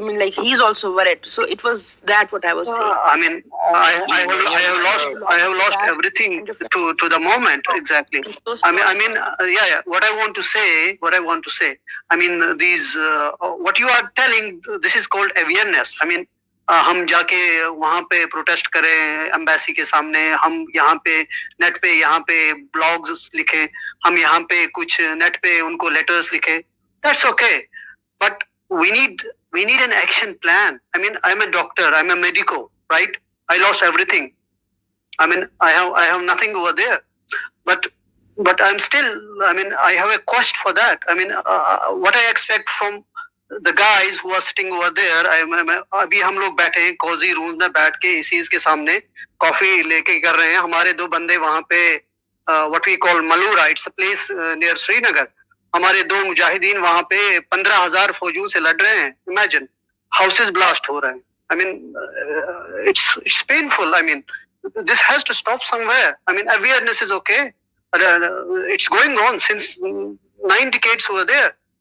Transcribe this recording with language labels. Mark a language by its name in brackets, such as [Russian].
[English] I mean, like he's also worried. So it was that what I was saying. I mean, I have lost everything to the moment exactly. I mean, yeah. What I want to say. I mean, these what you are telling. This is called awareness. I mean. [Hindi] हम जाके वहाँ पे protest करें embassy के सामने, हम यहाँ पे नेट पे यहाँ पे ब्लॉग्स लिखें, हम यहाँ पे कुछ नेट पे उनको लेटर्स लिखें, [English] that's okay, but we need an action plan. I mean, I'm a doctor, I'm a medico, right? I lost everything. I mean, I have nothing over there, but I'm still. I mean, I have a quest for that. I mean, what I expect from the guys who are sitting over there. [Hindi] अभी हम लोग बैठे हैं Cozi rooms में बैठ के ACs के सामने कॉफी लेके कर रहे हैं. हमारे दो बंदे वहाँ पे [English] what we call Malura, it's a place near Srinagar. [Hindi] हमारे दो मुजाहिदीन वहाँ पे 15,000 फौजियों से लड़ रहे हैं. [English] Imagine, houses blast [Hindi] हो रहे हैं. [English] I mean, it's painful. I mean, this has to stop somewhere. I mean, awareness is okay. It's going on since 9 decades over there.